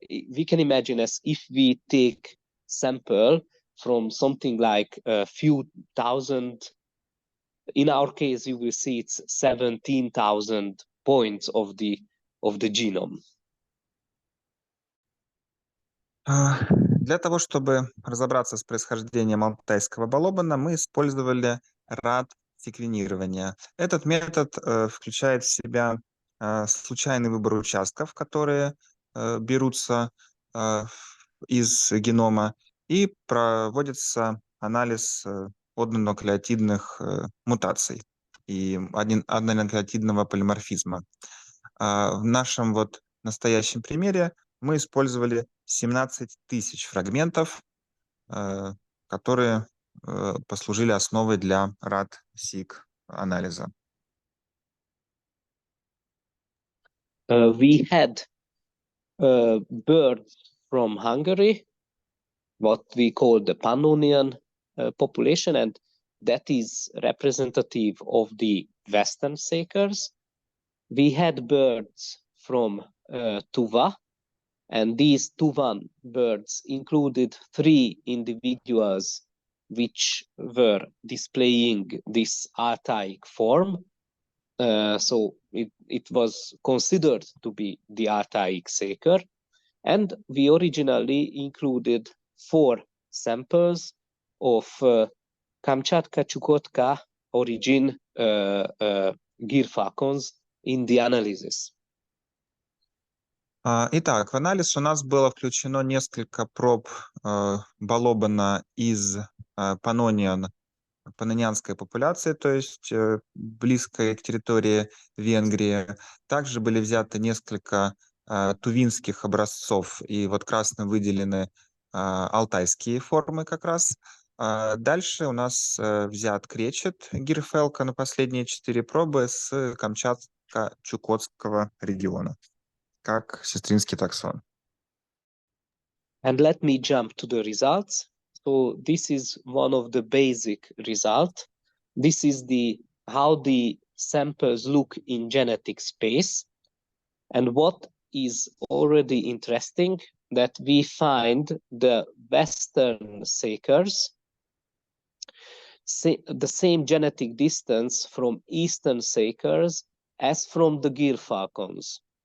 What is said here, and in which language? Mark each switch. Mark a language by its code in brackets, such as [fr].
[en] We can imagine as if we take sample from something like a few thousand. In our case, you will see it's 17,000 points of the genome. [ru] Для того, чтобы разобраться с происхождением алтайского балобана, мы использовали RAD-секвенирование. Этот метод включает в себя случайный выбор участков, которые берутся из генома, и проводится анализ однонуклеотидных мутаций и однонуклеотидного полиморфизма. В нашем вот настоящем примере мы использовали 17 тысяч фрагментов, которые послужили основой для RAD-seq анализа. [en] We had birds from Hungary, what we call the Pannonian population, and that is representative of the Western Sakers. We had birds from Tuva, and these Tuvan birds included 3 individuals which were displaying this Altaic form. So it was considered to be the Altaic Saker. And we originally included 4 samples of Kamchatka-Chukotka origin gear falcons in the analysis. [ru] Итак, в анализ у нас было включено несколько проб балобана из паннонянской популяции, то есть близкой к территории Венгрии. Также были взяты несколько тувинских образцов, и вот красным выделены алтайские формы как раз. Дальше у нас взят кречет гирфелка на последние 4 пробы с Камчатко-Чукотского региона, как сестринский таксон. [en] And let me jump to the results. So this is one of the basic results. This is how the samples look in genetic space. And what is already interesting, that we find the Western sakers, the same genetic distance from Eastern sakers as from the gear falcons.